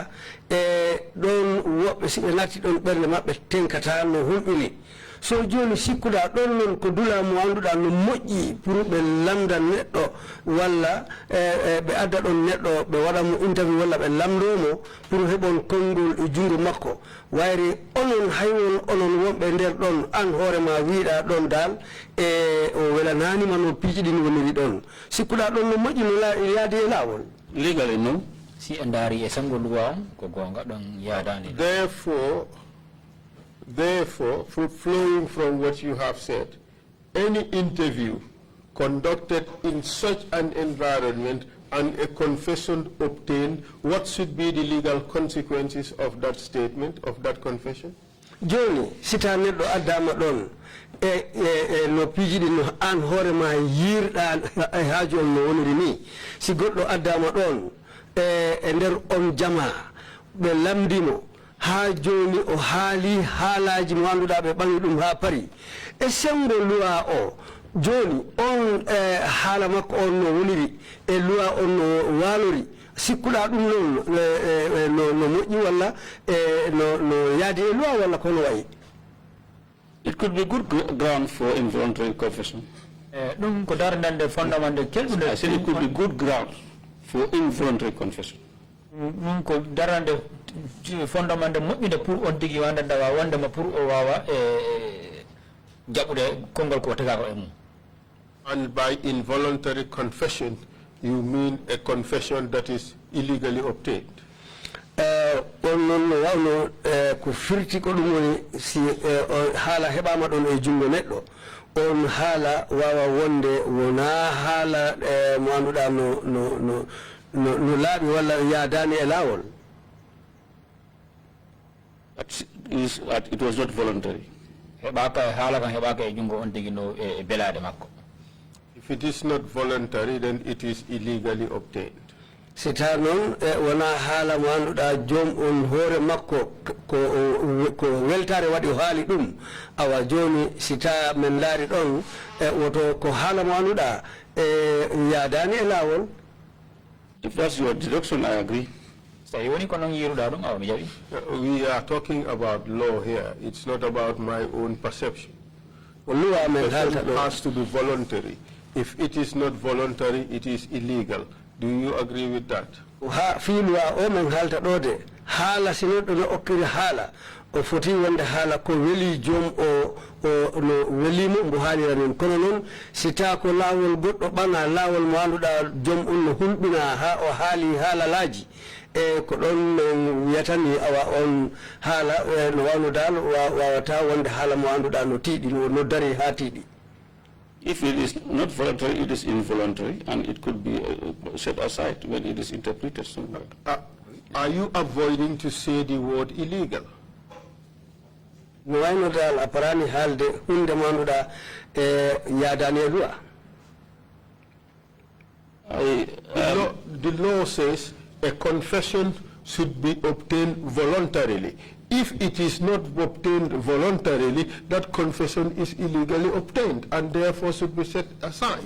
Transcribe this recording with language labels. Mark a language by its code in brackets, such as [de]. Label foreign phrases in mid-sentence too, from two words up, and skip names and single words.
[ff] don wobbe sibe natti don bernde mabbe tenkata no hulbini so joni sikkuda don non ko dula mo anduda no moƴƴi pour be lamda neddo walla be adda don neddo be wada mo interview walla be lamdomo pour hebon kongol e jungo makko wayri onon haywon onon wonbe der don an horema wiida don dal o wela nani mano piijidi ni woniri don sikkuda don no moƴƴi no yaade e lawol [en] Legally, no. [ff] Si andari e sango luwa ko gonga don yaadani. [en] Therefore, flowing from what you have said, any interview conducted in such an environment and a confession obtained, what should be the legal consequences of that statement, of that confession? [ff] Joni sita neddo adama don no pijidi no an horema yirda haajol no woniri ni si goddo adama don e der on jama be lamdimo ha joni o haali haalaji mo anduda be bangi dum ha pari e sembo luwa o joni on haala makko on no woniri e luwa on no walori sikkuda dum non no moƴƴi walla no yaadi e luwa walla kono wayi. [en] It could be good ground for involuntary confession. [ff] Dum ko darnande fondamande kelbude. [en] I said it could be good ground for involuntary confession. [ff] Ko darande fondamande moƴƴide pour on tigi wanda dawa wondema pour o wawa jabude kongol ko tagako e mum. [en] And by involuntary confession, you mean a confession that is illegally obtained? [ff] On non wawno ko firti ko dum woni si haala hebama don e jungo neddo on haala wawa wonde wona haala mo anduda no laabi walla yaadani e lawol. [en] It was not voluntary. [ff] Hebaka haala kan hebaka e jungo on tigi no e belade makko. [en] If it is not voluntary, then it is illegally obtained. [ff] sita non wana hala mo anduda jom on hore makko ko weltare wadi haali dum awa joni sita men laari don woto ko hala mo anduda yaadani e lawol. [en] If that's your deduction, I agree. We are talking about law here. It's not about my own perception. It has to be voluntary. If it is not voluntary, it is illegal. Do you agree with that? [ff] Hala sinodo no okiri hala o foti wonde hala ko weli jom o no weli mo mbo haali ran kono non sita ko lawol goddo bana lawol mo anduda jom on no hulbina ha o haali hala laaji e ko don wiyatani awa on hala no wano dal wawata wonde hala mo anduda no tiidi no dari ha tiidi. [en] If it is not voluntary, it is involuntary, and it could be set aside when it is interpreted somewhere. Are you avoiding to say the word illegal? No, I know that [ff] aparani halde hunde manuda yadane lua. [en] The law says a confession should be obtained voluntarily. If it is not obtained voluntarily, that confession is illegally obtained and therefore should be set aside.